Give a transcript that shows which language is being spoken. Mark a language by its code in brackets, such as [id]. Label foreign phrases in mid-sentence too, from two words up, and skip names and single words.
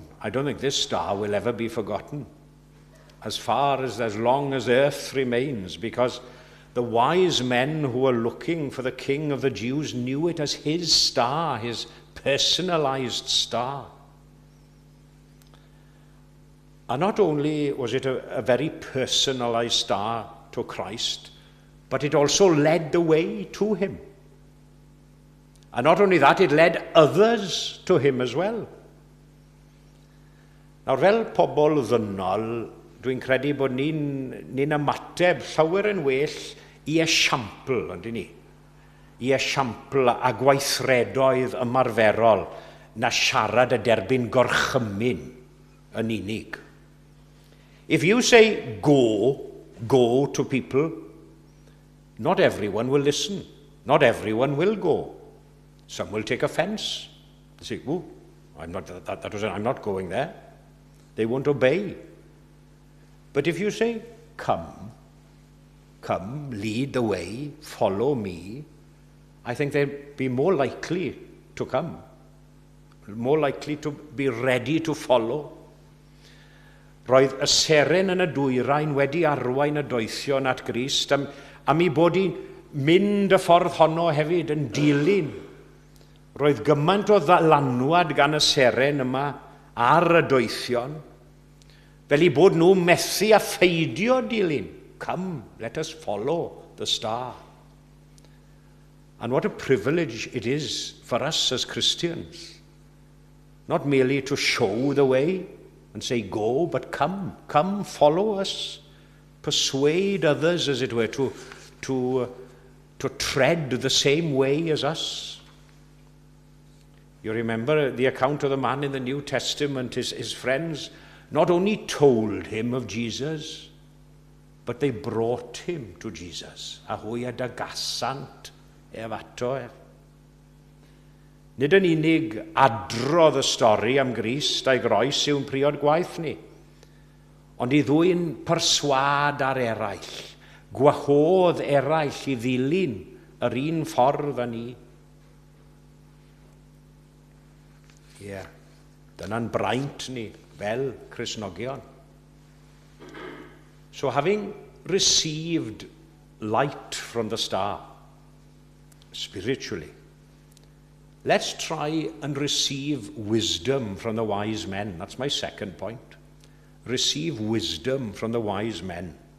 [en] I don't think this star will ever be forgotten as long as earth remains, because the wise men who were looking for the King of the Jews knew it as his star, his personalized star. And not only was it a very personalized star to Christ, but it also led the way to him. And not only that, it led others to him as well. [cy] Nawr, fel pobl ddynol, dwi'n credu bod ni'n ymateb llawer yn well i esiampl, yndyn ni? I esiampl a gweithredoedd ymarferol na siarad a derbyn gorchymyn yn unig. [en] If you say go to people, not everyone will listen. Not everyone will go. Some will take offense. They say, "Oh, I'm not going there." They won't obey. But if you say, come, lead the way, follow me, I think they'd be more likely to come, more likely to be ready to follow. [cy] Roedd y seren yn y dwyrain wedi arwain y doethion at Grist am I bod i'n mynd y ffordd honno hefyd yn dilyn. Roedd gymaint o ddalanwad gan y seren yma ar y doethion, fel I bod nhw methu a pheidio dilyn. [en] Come, let us follow the star. And what a privilege it is for us as Christians, not merely to show the way and say go, but come, follow us. Persuade others, as it were, to tread the same way as us. You remember the account of the man in the New Testament. His friends not only told him of Jesus, but they brought him to Jesus. [cy] A hwy a dagasant ato ef. Nid yn unig adrodd y stori am Grist a'i groes yw'n priod gwaith ni, ond i ddwy'n perswad ar eraill, gwahodd eraill i ddilyn yr un ffordd â ni. Ie, dyna'n braint ni fel Cristnogion. [en] So having received light from the star, spiritually, let's try and receive wisdom from the wise men. That's my second point. Receive wisdom from the wise men.